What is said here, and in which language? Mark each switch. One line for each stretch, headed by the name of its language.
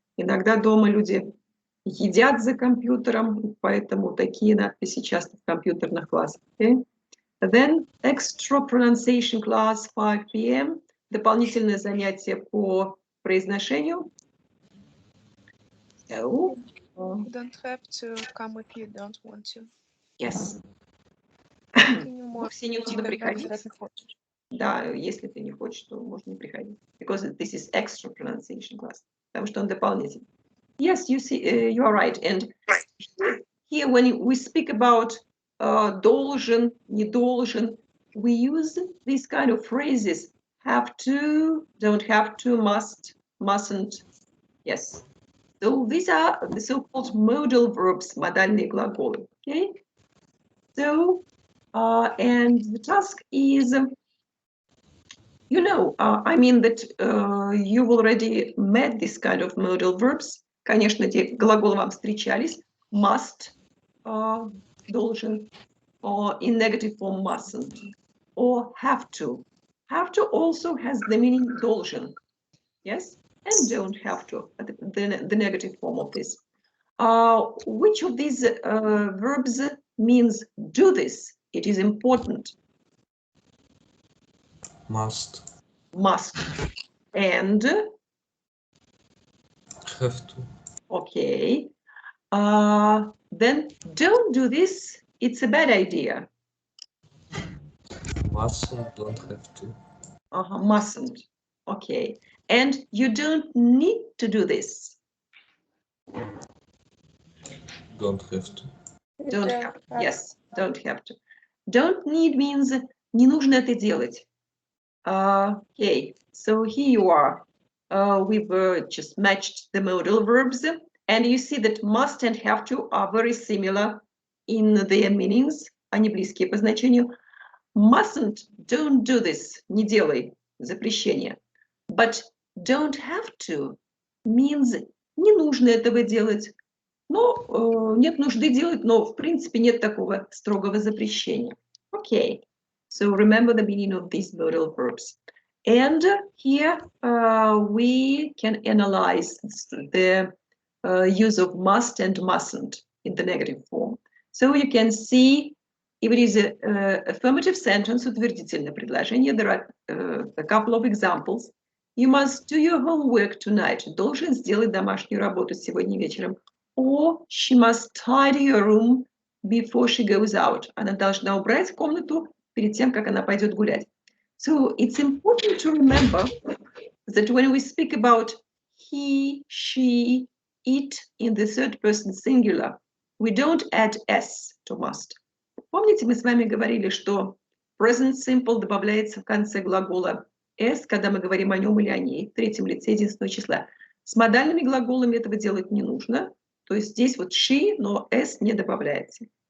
Russian: Иногда дома люди едят за компьютером, поэтому такие надписи часто в компьютерных классах.
English: Okay? Then extra pronunciation class 5 p.m.
Russian: Дополнительное занятие по произношению.
English: So, You don't have to come if you don't want to. Yes.
Russian: Ты не Вовсе не нужно приходить. Да, если ты не хочешь, то можно не приходить.
English: Because this is extra pronunciation class.
Russian: Потому что он дополнительный.
English: Yes, you see, you are right. And here when we speak about
Russian: должен, не должен,
English: we use these kind of phrases: have to, don't have to, must, mustn't. Yes. So these are the so-called modal verbs,
Russian: модальные глаголы.
English: Okay. So, and the task is, you know, I mean that you've already met this kind of modal verbs.
Russian: Конечно, эти глаголы вам встречались.
English: Must, должен, or in negative form mustn't, or have to. Have to also has the meaning должен, yes, and don't have to, the negative form of this. Which of these verbs means do this? It is important. Must. Must. And? Have to. Okay. Then don't do this. It's a bad idea. Mustn't, don't have to. Mustn't. Okay. And you don't need to do this. Don't have to. Don't have to. Yes, don't have to. Don't need means
Russian: не нужно это делать.
English: Okay, so here you are. We've just matched the modal verbs, and you see that must and have to are very similar in their meanings.
Russian: Они близкие по значению.
English: Mustn't, don't do this,
Russian: не делай, запрещение.
English: But don't have to means
Russian: не нужно этого делать. Но нет нужды делать, но в принципе нет такого строгого запрещения.
English: Okay, so remember the meaning of these modal verbs. And here we can analyze the use of must and mustn't in the negative form. So you can see if it is an affirmative sentence,
Russian: утвердительное предложение,
English: there are a couple of examples. You must do your homework tonight.
Russian: Должен сделать домашнюю работу сегодня вечером.
English: Or she must tidy her room before she goes out.
Russian: Она должна убрать комнату перед тем, как она пойдет гулять.
English: So it's important to remember that when we speak about he, she, it in the third person singular, we don't add s to must.
Russian: Помните, мы с вами говорили, что present simple добавляется в конце глагола s, когда мы говорим о нем или о ней, в третьем лице единственного числа. С модальными глаголами этого делать не нужно. То есть здесь вот she, но s не добавляется.